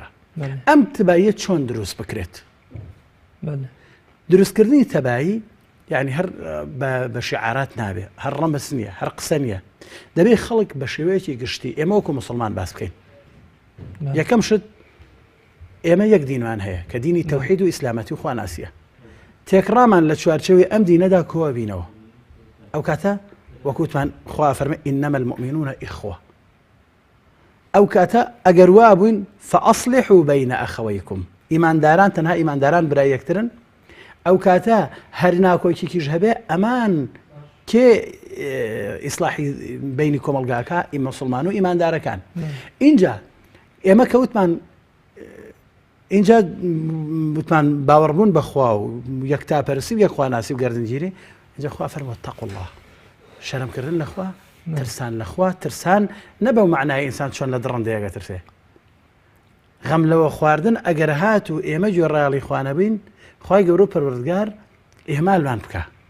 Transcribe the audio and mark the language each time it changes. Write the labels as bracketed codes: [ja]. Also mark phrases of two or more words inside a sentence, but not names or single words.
[ckb] ئەم تەباییە چۆن دروست بکرێت؟ دروستکردنی تەبایی یعنی هەر بە شعارات نابێ هەر ڕەمز نییە هەر قسە نییە دەبێت خەڵک بە شێوەیەکی گشتی ئێمە وەکو مسلمان باس بکەین. یەکەم شت ئێمە یەک دینمان هەیە کە دینی تەوحید و ئیسلامەتی و خواناسیە تێکڕامان لە چوارچەوەی ئەم دینەدا کۆوە بینەوە ئەو کاتە وەکوتمان خوا فەرمێ [ar] إنما المؤمنون إخوة [ckb] ئەو کاتە ئەگەر وا بووین [ar] فأصلحوا بين أخويكم [ckb] ئیمانداران تەنها ئیمانداران برای یەکترن ئەو کاتە هەر ناکۆکێکیش هەبێ ئەمان کێ ئیصلاحی بینی کۆمەڵگاکە مسلمان و ئیماندارەکان. اینجا ئێمە کەوتمان اینجا وتمان باوەڕبوون بەخوا و یەکتاپەرستی و یەکخواناسی و گەردنگیری اینجا خوا فەرمووە [ar] اتقوا الله [ckb] شەرمکردن لەخوا ترسان لەخوا ترسان نەبە و معنای ئینسان چۆن لە دڕندەیەگە ترسێ غەم لەوە خواردن ئەگەر هات و ئێمە گوێڕایەڵی خوا نەبین خوای گەورە پەروەردگار ئیهمالمان بکە